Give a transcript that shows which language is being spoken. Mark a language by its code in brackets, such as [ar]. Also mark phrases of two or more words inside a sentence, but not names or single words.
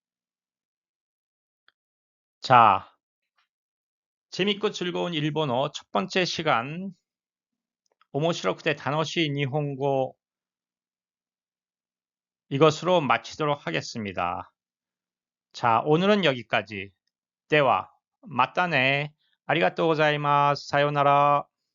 [ko] 자, 재밌고 즐거운 일본어 첫 번째 시간 [ja] 面白くて楽しい日本語 [ko] 이것으로 마치도록 하겠습니다. 자, 오늘은 여기까지. [ja] では、またね。ありがとうございます。さようなら。